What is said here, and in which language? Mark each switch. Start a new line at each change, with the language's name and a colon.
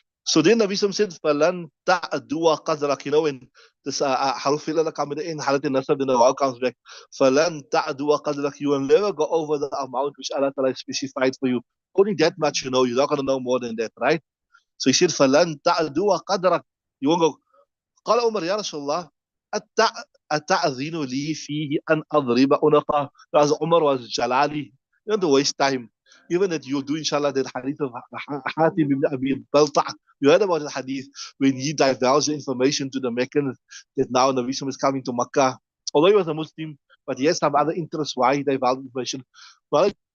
English: So then Nabi Sam said,
Arabic: "Falan ta'dua qadrak."
English: When this haruf illa come in the end, halat nasab, then the wow comes back.
Arabic: Falan ta'dua qadrak.
English: You will never go over the amount which Allah Ta'ala specified for you. Only that much you know. You're not going to know more than that, right? So he said,
Arabic: "Falan ta'dua qadrak."
English: You won't go.
Arabic: قال عمر يا رسول الله أتأذن لي فيه أن أضرب عنقه.
English: As Umar was Jalali, you don't waste time. Even that you do, inshallah, that hadith of Hatim ibn Abi Balta'. You heard about the hadith when he divulged the information to the Meccans that now Nabi Sallam is coming to Makkah. Although he was a Muslim, but he has some other interests why he divulged information. Well,